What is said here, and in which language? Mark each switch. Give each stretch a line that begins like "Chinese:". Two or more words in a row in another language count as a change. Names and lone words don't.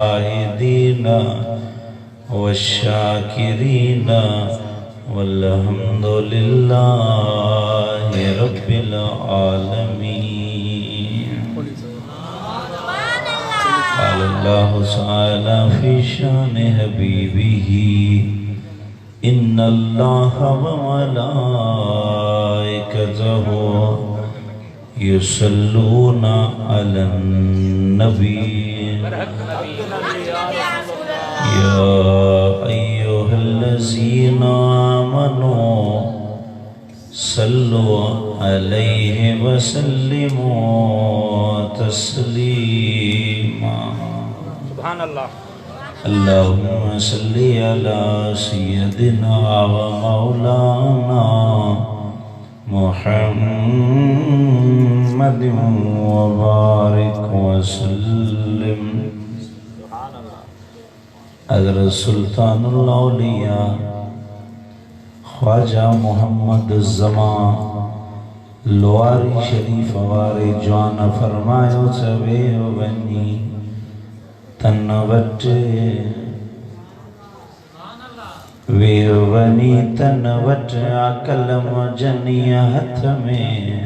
Arabic: حامدين وشاكرين والحمد لله رب العالمين. الله تعالى في شأن حبيبه إن الله وملائكته يصلون على النبي يا أيها الذين آمنوا صلوا عليه وسلموا تسليما. سبحان الله. اللهم صل على سيدنا ومولانا محمد وبارك وسلم.
Sindhi: हज़रत सुल्तानुल औलिया ख्वाजा मोहम्मद ज़मान लोहारी शरीफ वारे जवान फरमायो चवे वनी तन वट वे वनी तन वट कलम जनिया हथ में